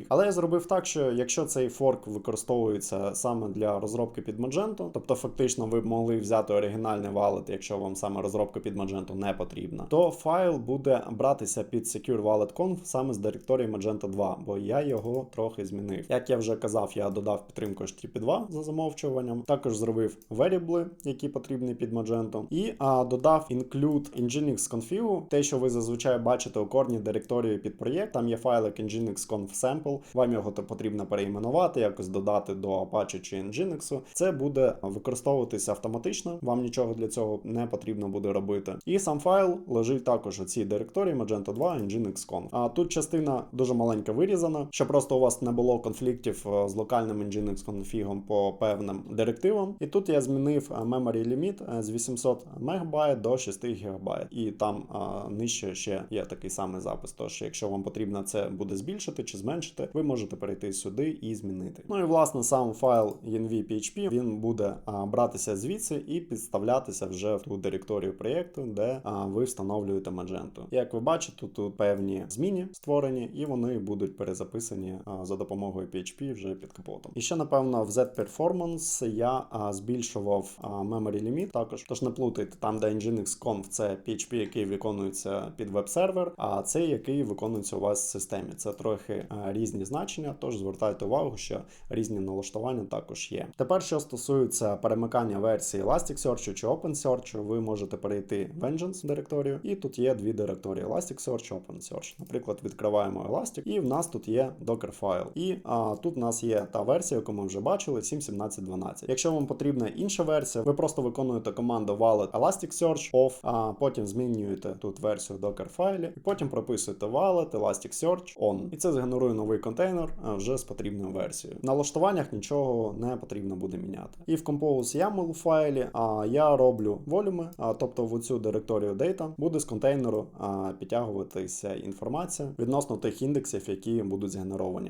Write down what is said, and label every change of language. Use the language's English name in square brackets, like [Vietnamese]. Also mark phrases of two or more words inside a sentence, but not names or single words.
[Ukrainian] Але я зробив так, що якщо цей форк використовується саме для розробки під Magento, тобто фактично ви б могли взяти оригінальний wallet, якщо вам саме розробка під Magento не потрібна, то файл буде братися під Secure Wallet Conf саме з директорії Magento 2, бо я його трохи змінив. Як я вже казав, я додав підтримку HTTP 2 за замовчуванням, також зробив variable, які потрібні під Magento, і додав [English] include Nginx config, [Ukrainian] те, що ви зазвичай бачите у корні директорії під проєкт, там є файлик Nginx conf sample, вам його потрібно переіменувати, якось додати до Apache чи Nginx. Це буде використовуватися автоматично, вам нічого для цього не потрібно буде робити. І сам файл лежить також у цій директорії Magento 2 Nginx conf. А тут частина дуже маленька вирізана, щоб просто у вас не було конфліктів з локальним Nginx конфігом по певним директивам. І тут я змінив [English] memory limit [Ukrainian] з 800 МБ до 6 ГБ. І там нижче ще є такий самий запис. Тож, якщо вам потрібно це буде збільшити чи зменшити, ви можете перейти сюди і змінити. Ну і власне сам файл env.php, він буде братися звідси і підставлятися вже в ту директорію проєкту, де ви встановлюєте Magento. Як ви бачите, тут певні зміни створені, і вони будуть перезаписані за допомогою PHP вже під капотом. І ще, напевно, в Z-Performance я збільшував [English] memory limit [Ukrainian] також. Тож не плутайте, там, де Nginx Conf, це PHP, який виконується під веб-сервер, а цей, який виконується у вас в системі. Це трохи різні значення, тож звертайте увагу, що різні налаштування також є. Тепер, що стосується перемикання версії Elasticsearch чи OpenSearch, ви можете перейти в Vengeance директорію, і тут є дві директорії Elasticsearch, OpenSearch. Наприклад, відкриваємо Elastic, і в нас тут є Docker-файл. І тут у нас є та версія, яку ми вже бачили, 7.17.12. Якщо вам потрібна інша версія, ви просто виконуєте команду valid Elasticsearch off, а потім змінюєте тут версію Docker-файлі, і потім прописуєте valid Elasticsearch on. І це згенерує новий контейнер вже з потрібною версією. В налаштуваннях нічого не потрібно буде міняти. І в Compose YAML файлі я роблю волюми, тобто в цю директорію data буде з контейнеру підтягуватися інформація відносно тих індексів, які будуть згенеровані.